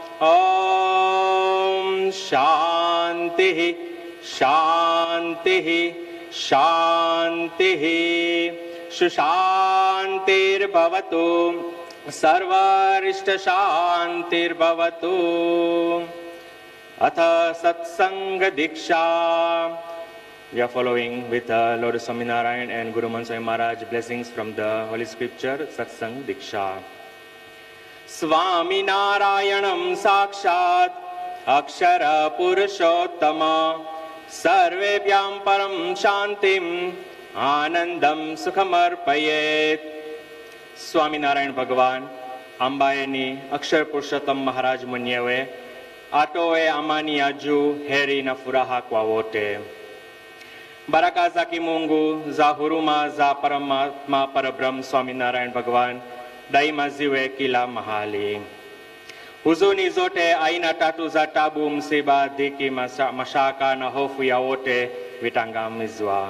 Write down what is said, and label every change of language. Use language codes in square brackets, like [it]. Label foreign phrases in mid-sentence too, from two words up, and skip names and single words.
[sa] ॐ शान्तिः शान्तिः शान्तिः सुशान्तिर् भवतु सर्वारिष्ट शान्तिर् भवतु. अथ सत्सङ्ग दीक्षा. [en] We are following with Lord Swaminarayan and Guru Mansai Maharaj blessings from the Holy Scripture, Satsang Diksha. [sa] स्वामिनारायणम् साक्षात् अक्षर पुरुषोत्तम सर्वेभ्यः परम् शान्तिम् आनन्दम् सुखमर्पयेत्. [sw] Swaminarayan Bhagavan Ambayani Akshar Purushottam Maharaj mwenyewe atoe amani ya juu, heri na furaha kwa wote. Baraka za kimungu za huruma za Paramatma Parabrahm Swaminarayan Bhagavan daima ziwe kila mahali. Huzuni zote, aina tatu za tabu, msiba, dhiki, mashaka na hofu ya wote vitangamizwa.